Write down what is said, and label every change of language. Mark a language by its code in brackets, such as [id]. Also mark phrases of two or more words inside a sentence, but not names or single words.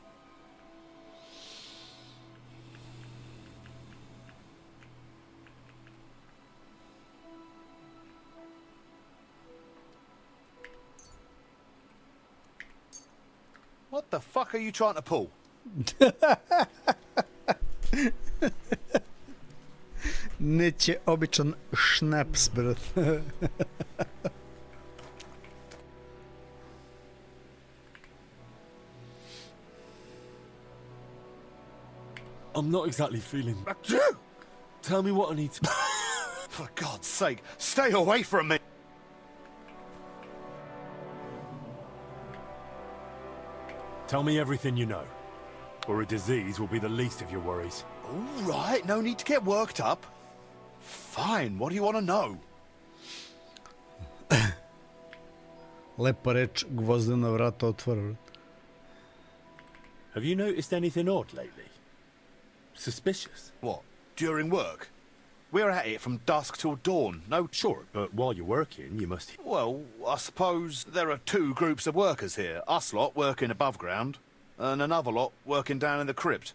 [en] What the fuck are you trying to pull? [sr] Neće običan šnaps, brat. [en] I'm not exactly feeling... Tell me what I need to... For God's sake, stay away from me! Tell me everything you know, or a disease will be the least of your worries. All right, no need to get worked up. Fine, what do you want to know? [sr] Lepa reč, gvozdena vrata otvara. [en] Have you noticed anything odd lately? Suspicious? What, during work? We're at it from dusk till dawn, no... Sure, but while you're working, you must... Well, I suppose there are two groups of workers here. Us lot working above ground, and another lot working down in the crypt.